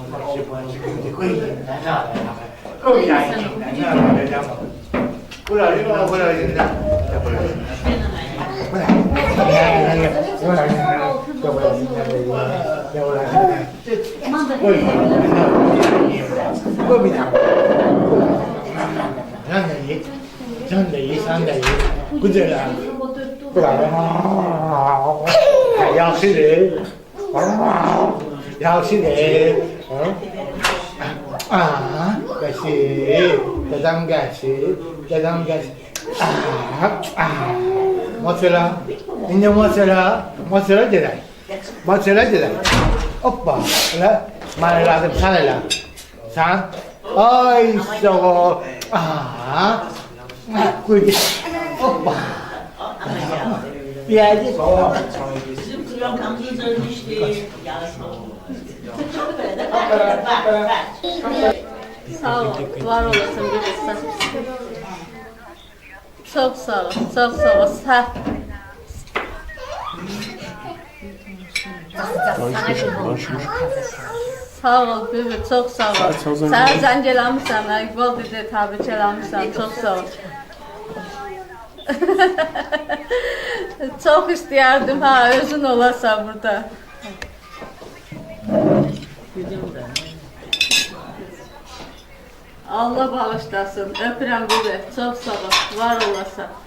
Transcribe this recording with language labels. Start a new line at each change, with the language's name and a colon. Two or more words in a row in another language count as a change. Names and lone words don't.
Turkish: Sen de ye. Güzel abi.
Azerbaijani: Yaxşıdır. Yaxşıdır. Qəşi. Dedem qəşi. Masala. İndi masala gedək. Hoppa. Elə. Mən elədim, sən elə. Sən. Ay, sağ ol. Qoy. Hoppa.
Turkish: Geldi. Bizim kırakamız ölmüştü.
Azerbaijani: Sağ ol. Var olasın bilirsin.
Turkish: Çok sağ ol, çok sağ ol. Sağ ol, bebe, çok sağ ol.
Azerbaijani: Sen zəng eləmişsən, İqbal dedi, təbrik eləmişsən,
Turkish: çok sağ ol.
Azerbaijani: Çok istəyərdim, ha, özün olasan burada. Allah bağışlasın, öpürəm bebe,
Turkish: çok sağ ol,
Azerbaijani: var olasan.